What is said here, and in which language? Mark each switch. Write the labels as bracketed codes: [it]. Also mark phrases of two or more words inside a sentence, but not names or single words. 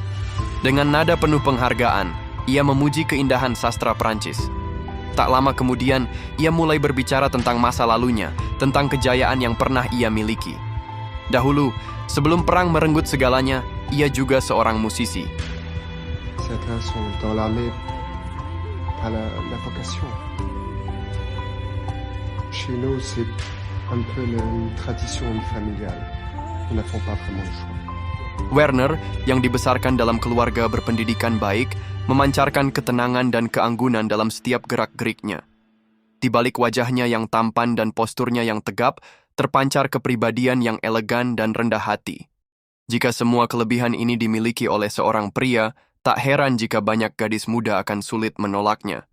[id] Dengan nada penuh penghargaan, ia memuji keindahan sastra Prancis. Tak lama kemudian, ia mulai berbicara tentang masa lalunya, tentang kejayaan yang pernah ia miliki. Dahulu, sebelum perang merenggut segalanya, ia juga seorang musisi. [fr] Certains sont dans l'armée par la vocation. Chez nous, c'est un peu une tradition familiale. Nous n'avons pas vraiment le choix. [id] Werner, yang dibesarkan dalam keluarga berpendidikan baik, memancarkan ketenangan dan keanggunan dalam setiap gerak-geriknya. Di balik wajahnya yang tampan dan posturnya yang tegap, terpancar kepribadian yang elegan dan rendah hati. Jika semua kelebihan ini dimiliki oleh seorang pria, tak heran jika banyak gadis muda akan sulit menolaknya.